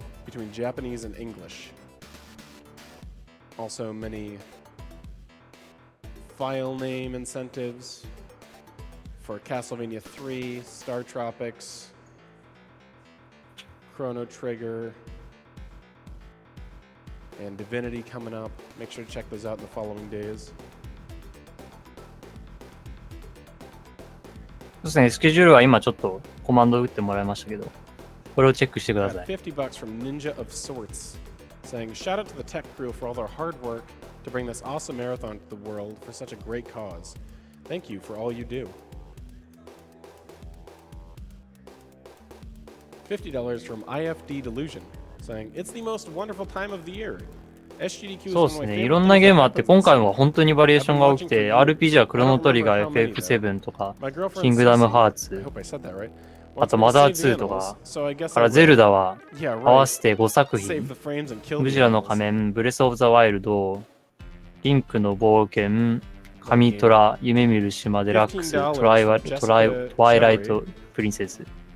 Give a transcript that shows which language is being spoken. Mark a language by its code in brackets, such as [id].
[en] Between Japanese and English. Also many file name incentives for Castlevania 3, Star Tropics, Chrono Trigger, and Divinity coming up. Make sure to check those out in the following days. [ja] そうですね、スケジュールは今ちょっとコマンド打ってもらいましたけど、これをチェックしてください。 [en] $50 from Ninja of Sorts, saying, shout out to the tech crew for all their hard work to bring this awesome marathon to the world for such a great cause. Thank you for all you do. $50 from IFD Delusion, saying, it's the most wonderful time of the year. SGDQ [ja] そうですね、いろんなゲームあって、今回も本当にバリエーションが起きて、RPG はクロノトリガー、FF7 とか、キングダムハーツ、あとマザー2とか、からゼルダは合わせて5作品、ムジラの仮面、ブレスオブザワイルド、リンクの冒険、神トラ、夢見る島デラックス、トワイライトプリンセス。